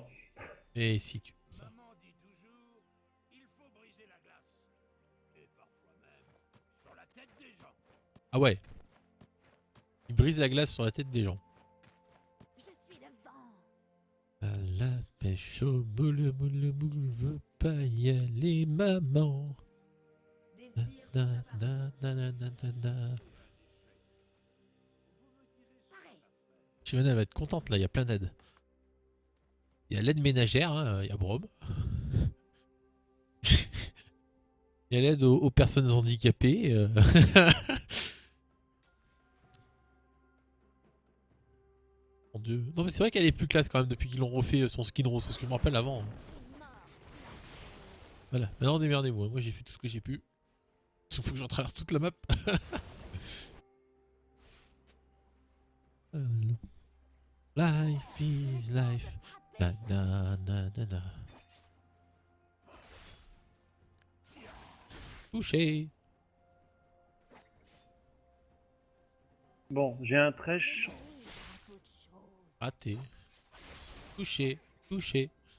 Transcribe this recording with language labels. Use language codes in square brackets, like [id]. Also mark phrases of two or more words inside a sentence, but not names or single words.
[fr] Et si tu fais ça. Ah ouais. Il brise la glace sur la tête des gens. À la pêche au moule, moule, moule, veut pas y aller, maman. Na, na, na, na, na, na, na. Shyvana, elle va être contente là, il y a plein d'aides. Il y a l'aide ménagère, hein, il y a Brom. Il y a l'aide aux personnes handicapées. Mon dieu. Non mais c'est vrai qu'elle est plus classe quand même depuis qu'ils l'ont refait son skin rose. Parce que je me rappelle avant. Voilà, maintenant démerdez-vous. Hein. Moi j'ai fait tout ce que j'ai pu. Il faut que je traverse toute la map. [en] Life is life. Na, na, na, na, na. [fr] Touché. Bon, j'ai un trèche. Raté. Touché. Touché.